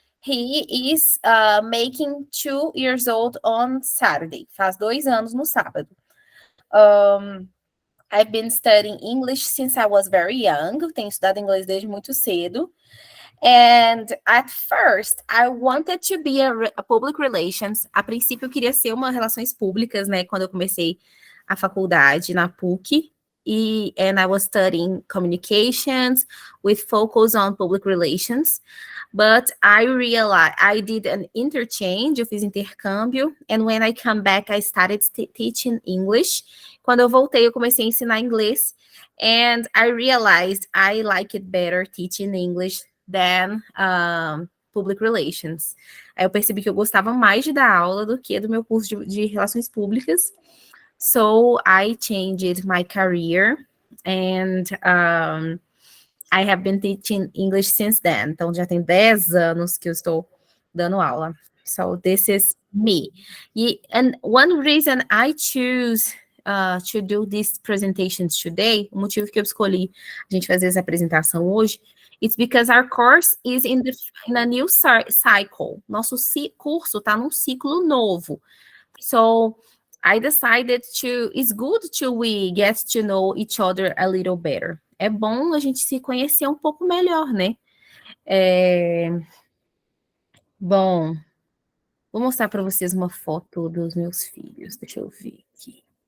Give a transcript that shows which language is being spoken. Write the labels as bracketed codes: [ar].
[en] He is making 2 years old on Saturday. [pt] Faz 2 anos no sábado. [en] I've been studying English since I was very young. [pt] Tenho estudado inglês desde muito cedo. [en] And at first, I wanted to be a public relations. [pt] A princípio, eu queria ser uma relações públicas, né? Quando eu comecei a faculdade na PUC. [en] And I was studying communications with focus on public relations. But I realized I did an interchange, [pt] eu fiz intercâmbio. [en] And when I come back, I started teaching English. [pt] Quando eu voltei, eu comecei a ensinar inglês. [en] And I realized I like it better teaching English than public relations. [pt] Aí eu percebi que eu gostava mais de dar aula do que do meu curso de relações públicas. [en] So I changed my career and I have been teaching English since then. [pt] Então já tem 10 anos que eu estou dando aula. [en] So this is me. And one reason I choose to do these presentations today, [pt] o motivo que eu escolhi a gente fazer essa apresentação hoje, [en] it's because our course is in a new cycle. [pt] Nosso curso está num ciclo novo. [en] So I decided it's good we get to know each other a little better. [pt] É bom a gente se conhecer um pouco melhor, né? Bom, vou mostrar para vocês uma foto dos meus filhos. Deixa eu ver aqui.